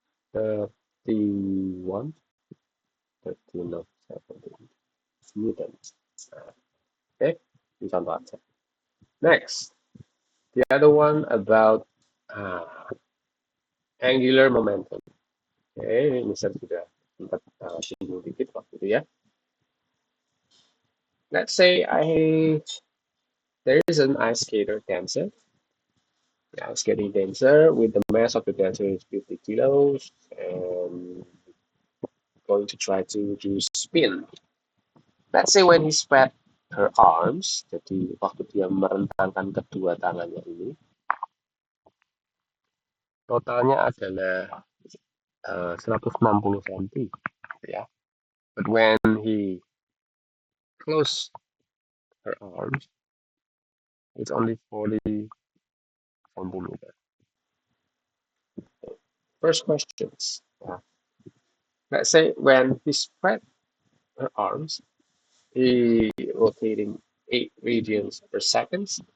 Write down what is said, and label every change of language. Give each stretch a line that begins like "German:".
Indonesian: 31, 13 of 17 Newton. Nah, oke, ini contoh aja. Next,
English: The other one about uh, angular momentum.
Indonesian: Oke, ini misal sudah sempat singgung dikit waktu itu ya.
English: Let's say there is an ice skater dancer. The ice skating dancer with the mass of the dancer is 50 kilos and going to try to do spin. Let's say when he spread her arms,
Indonesian: jadi waktu dia merentangkan kedua tangannya ini, totalnya adalah 160 cm, ya.
English: But when he closed her arms, it's only 40 centimeters. First questions. Let's say when he spread her arms, he rotating 8 radians per second.